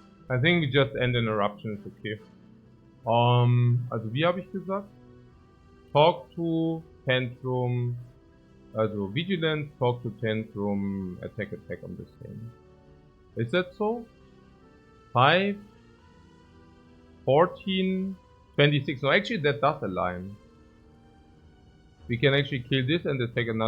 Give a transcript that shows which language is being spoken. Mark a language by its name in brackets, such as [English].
[English] I think we just end in eruption is okay. [German] Also wie habe ich gesagt? [English] Talk to Tantrum, also Vigilance, Talk to Tantrum, Attack on the same. Is that so? 5, 14, 26. No, actually that does align. We can actually kill this and attack it now.